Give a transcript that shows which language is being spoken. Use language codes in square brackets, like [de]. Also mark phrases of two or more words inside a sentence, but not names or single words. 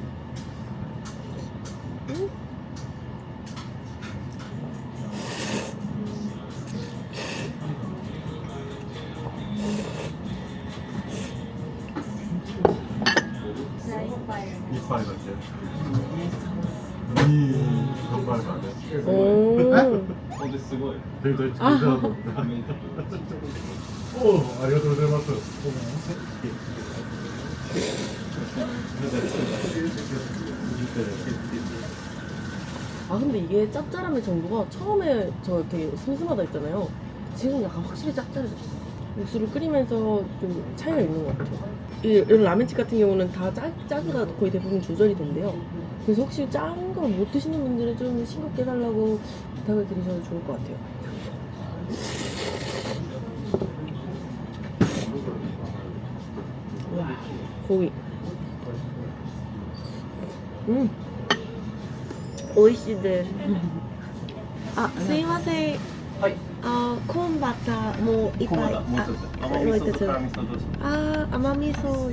[ko] 이빨 같아. 이 정말 많아. 오. [ja] ほんですごい [ko] 되게 진짜. 오, [ja] ありがとうございます. [ko] 근데 이게 짭짤함의 정도가 처음에 저 이렇게 슴슴하다 했잖아요. 지금 약간 확실히 짭짤해졌어요. 육수를 끓이면서 좀 차이가 있는 것 같아요. 이런 라멘집 같은 경우는 다 짜기가 거의 대부분 조절이 된대요. 그래서 혹시 짠 거 못 드시는 분들은 좀 싱겁게 해달라고 부탁을 드리셔도 좋을 것 같아요. 와, 고기. [ja] 美味しいです。すいません。はい。コーンバターもう一ここま杯。だもう一つ甘味噌と辛味噌どうします甘味噌。